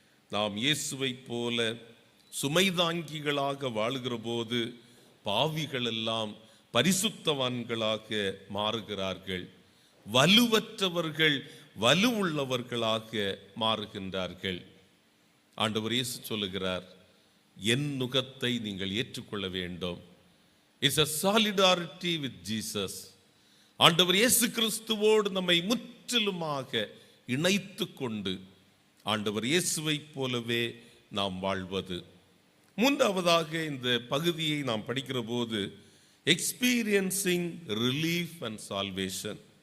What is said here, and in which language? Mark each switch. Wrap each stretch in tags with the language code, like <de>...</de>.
<ta>நாம் இயேசுவை போல சுமை தாங்கிகளாக வாழுகிற போது பாவிகள் எல்லாம் பரிசுத்தவான்களாக மாறுகிறார்கள். வலுவற்றவர்கள் வலுவுள்ளவர்களாக மாறுகின்றார்கள். ஆண்டவர் இயேசு சொல்லுகிறார், என் நுகத்தை நீங்கள் ஏற்றுக்கொள்ள வேண்டும்.</ta> <en>It's a solidarity with Jesus.</en> <ta>ஆண்டவர் இயேசு கிறிஸ்துவோடு நம்மை முற்றிலுமாக இணைத்து கொண்டு ஆண்டவர் இயேசுவை போலவே நாம் வாழ்வது. மூன்றாவதாக இந்த பகுதியை நாம் படிக்கிற போது</ta> <en>Experiencing relief and salvation.</en>